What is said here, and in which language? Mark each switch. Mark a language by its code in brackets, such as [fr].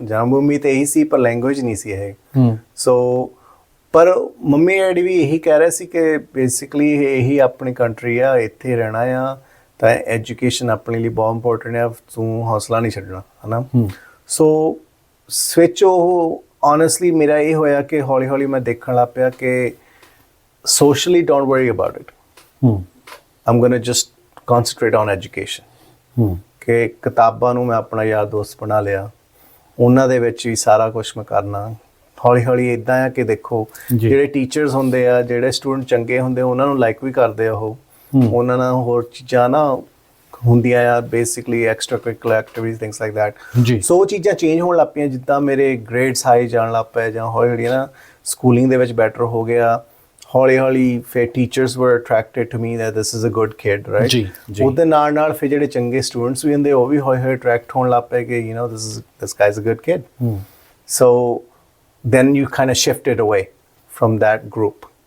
[pa] ਜਨਮ ਭੂਮੀ ਤੇ ਇਹੀ ਸੀ, ਪਰ ਲੈਂਗੁਏਜ ਨਹੀਂ ਸੀ ਇਹ। ਸੋ ਪਰ ਮੰਮੀ ਡੈਡੀ ਵੀ ਇਹੀ ਕਹਿ ਰਹੇ ਸੀ ਕਿ ਬੇਸਿਕਲੀ ਇਹੀ ਆਪਣੀ ਕੰਟਰੀ ਆ, ਇੱਥੇ ਰਹਿਣਾ ਆ, ਤਾਂ ਐਜੂਕੇਸ਼ਨ ਆਪਣੇ ਲਈ ਬਹੁਤ ਇੰਪੋਰਟੈਂਟ ਆ, ਤੂੰ ਹੌਸਲਾ ਨਹੀਂ ਛੱਡਣਾ, ਹੈ ਨਾ? ਸੋ ਸਵਿਚ ਉਹ honestly ਮੇਰਾ ਇਹ ਹੋਇਆ ਕਿ ਹੌਲੀ ਹੌਲੀ ਮੈਂ ਦੇਖਣ ਲੱਗ ਪਿਆ ਕਿ [en] socially don't worry about it. I'm gonna just concentrate on education. [pa] ਕਿ ਕਿਤਾਬਾਂ ਨੂੰ ਮੈਂ ਆਪਣਾ ਯਾਰ ਦੋਸਤ ਬਣਾ ਲਿਆ, ਉਹਨਾਂ ਦੇ ਵਿੱਚ ਵੀ ਸਾਰਾ ਕੁਛ ਮੈਂ ਕਰਨਾ। ਹੌਲੀ ਹੌਲੀ ਇੱਦਾਂ ਆ ਕਿ ਦੇਖੋ ਜਿਹੜੇ ਟੀਚਰਸ ਹੁੰਦੇ ਆ, ਜਿਹੜੇ ਸਟੂਡੈਂਟ ਚੰਗੇ ਹੁੰਦੇ ਉਹਨਾਂ ਨੂੰ ਲਾਈਕ ਵੀ ਕਰਦੇ ਆ, ਉਹ ਉਹਨਾਂ ਨਾਲ ਹੋਰ ਚੀਜ਼ਾਂ ਨਾ ਹੁੰਦੀਆਂ ਆ, basically extra curricular activities, [en] Things like that. [pa] ਸੋ ਉਹ ਚੀਜ਼ਾਂ ਚੇਂਜ ਹੋਣ ਲੱਗ ਪਈਆਂ, ਜਿੱਦਾਂ ਮੇਰੇ ਗ੍ਰੇਡਸ ਹਾਈ ਜਾਣ ਲੱਗ ਪਏ, ਜਾਂ ਹੌਲੀ ਹੌਲੀ ਨਾ ਸਕੂਲਿੰਗ ਦੇ ਵਿੱਚ ਬੈਟਰ ਹੋ ਗਿਆ। ਹੌਲੀ ਹੌਲੀ ਫਿਰ [en] Teachers were attracted to me that this is a good kid, right? [pa] ਉਹਦੇ ਨਾਲ ਫਿਰ ਜਿਹੜੇ ਚੰਗੇ ਸਟੂਡੈਂਟਸ ਵੀ ਹੁੰਦੇ ਉਹ ਵੀ ਹੌਲੀ ਹੌਲੀ ਅਟਰੈਕਟ ਹੋਣ ਲੱਗ ਪਏ ਕਿ [en] this guy is a good kid. So then you kind of shifted away from that group.